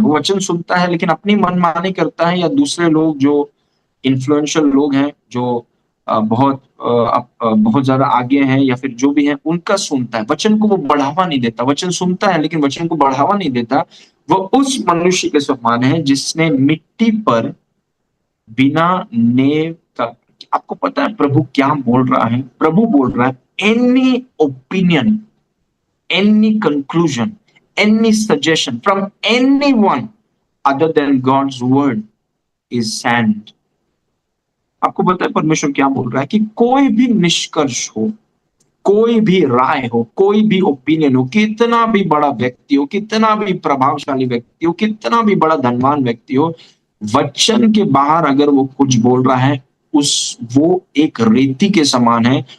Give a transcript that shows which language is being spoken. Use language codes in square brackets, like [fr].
[hi] वो वचन सुनता है लेकिन अपनी मनमानी करता है, या दूसरे लोग जो इन्फ्लुएंशियल लोग हैं, जो बहुत ज्यादा आगे हैं, या फिर जो भी है, उनका सुनता है। वचन को वो बढ़ावा नहीं देता। वचन सुनता है लेकिन वचन को बढ़ावा नहीं देता। वो उस मनुष्य के समान है जिसने मिट्टी पर बिना नेव का। आपको पता है प्रभु क्या बोल रहा है? प्रभु बोल रहा है, [en] Any opinion, any conclusion, any suggestion from anyone other than God's word is sand. [hi] आपको पता है परमेश्वर क्या बोल रहा है कि कोई भी निष्कर्ष हो, कोई भी राय हो, कोई भी ओपिनियन हो, कितना भी बड़ा व्यक्ति हो, कितना भी प्रभावशाली व्यक्ति हो, कितना भी बड़ा धनवान व्यक्ति हो, वचन के बाहर अगर वो कुछ बोल रहा है, उस वो एक रेती के समान है।